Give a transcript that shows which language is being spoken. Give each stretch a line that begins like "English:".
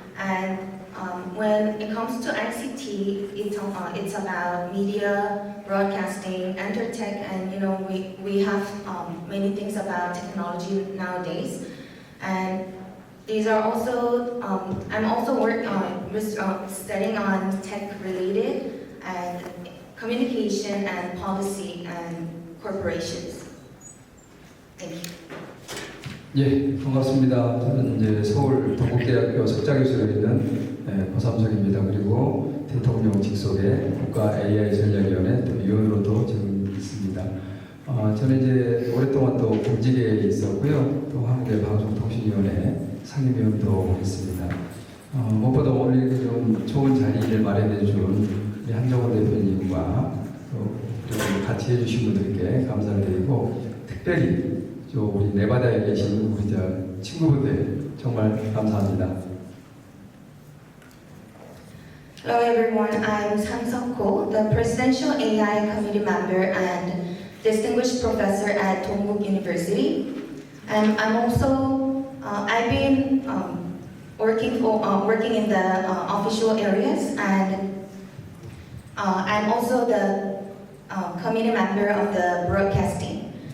English: And when it comes to ICT, it's about media, broadcasting, EnterTech, and we have many things about technology nowadays. And these are also I'm also studying on tech related and communication and policy and corporations. Thank you.
Korean: 예, 반갑습니다. 저는 이제 서울 동국대학교 석좌교수로 있는 고삼석입니다. 그리고 대통령 직속의 국가 AI 전략위원회 위원으로도 지금 있습니다. 저는 이제 오랫동안 또 공직에 있었고요. 또 한국의 방송통신위원회 상임위원도 했습니다. 무엇보다 오늘 좀 좋은 자리를 마련해 준 한정호 대표님과 또 같이 해주신 분들께 감사를 드리고 특별히 우리 네바다에 계신 우리 친구분들 정말 감사합니다.
English: Hello everyone, I'm Samseog, the Presidential AI Committee member and Distinguished Professor at Dongguk University. And I've been working in the official areas, and I'm also the committee member of the broadcasting.